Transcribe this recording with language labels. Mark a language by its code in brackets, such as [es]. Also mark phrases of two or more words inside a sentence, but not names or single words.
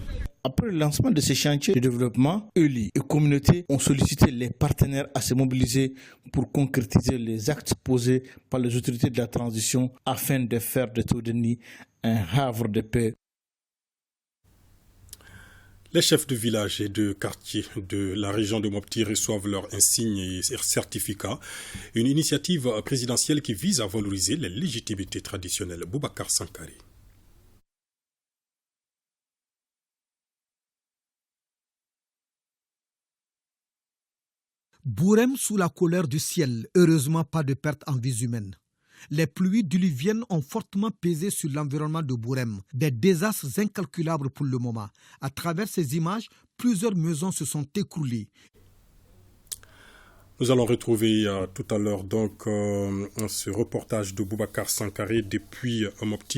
[fr] Après le lancement de ces chantiers de développement, ELI et communautés ont sollicité les partenaires à se mobiliser pour concrétiser les actes posés par les autorités de la transition afin de faire de Taoudeni un havre de paix. Les chefs de village et de quartier de la région de Mopti reçoivent leurs insignes et certificats. Une initiative présidentielle qui vise à valoriser les légitimités traditionnelles. Boubacar Sankari. Bourem sous la colère du ciel, heureusement pas de perte en vies humaines. Les pluies diluviennes ont fortement pesé sur l'environnement de Bourem, des désastres incalculables pour le moment. À travers ces images, plusieurs maisons se sont écroulées. Nous allons retrouver tout à l'heure donc ce reportage de Boubacar Sankari depuis Mopti.